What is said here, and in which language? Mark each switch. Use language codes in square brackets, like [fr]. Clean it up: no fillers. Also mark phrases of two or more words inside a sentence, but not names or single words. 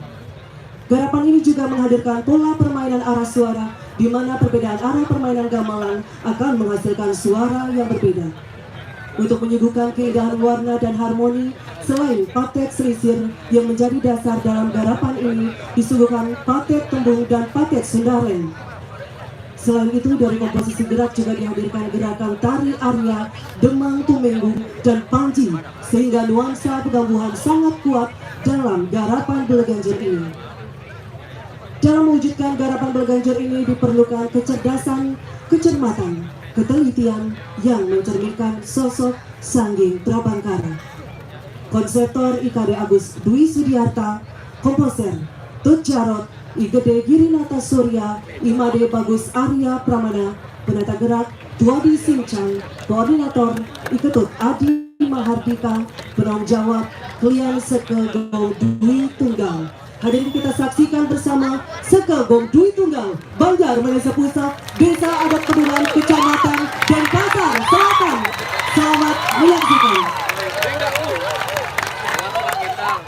[id] Garapan ini juga menghadirkan pola permainan arah suara di mana perbedaan arah permainan gamelan akan menghasilkan suara yang berbeda. Untuk menyuguhkan keindahan warna dan harmoni, selain patet selisir yang menjadi dasar dalam garapan ini, disuguhkan patet tembung dan patet sundaren. Selain itu, dari komposisi gerak juga dihadirkan gerakan tari Arya, Demang Tumenggung, dan Panji, sehingga nuansa pegambuhan sangat kuat dalam garapan Beleganjur ini. Dalam mewujudkan garapan Beleganjur ini diperlukan kecerdasan, kecermatan, ketelitian yang mencerminkan sosok Sangging Prabangkara. Konseptor IKD Agus Dwi Sudiarta, komposer Tut Jarot, Igede Girinata Surya, Imade Bagus Arya Pramana, penata gerak Dwadi Sincang, koordinator Iketut Adi Mahardika, penanggung jawab Klian Sekagong Dwi Tunggal. Hadirin kita saksikan bersama Sekagong Dwi Tunggal, Banjar Manesa Pusat, Desa Adat Kedungan, Kecamatan Denpasar Selatan. Selamat menyaksikan.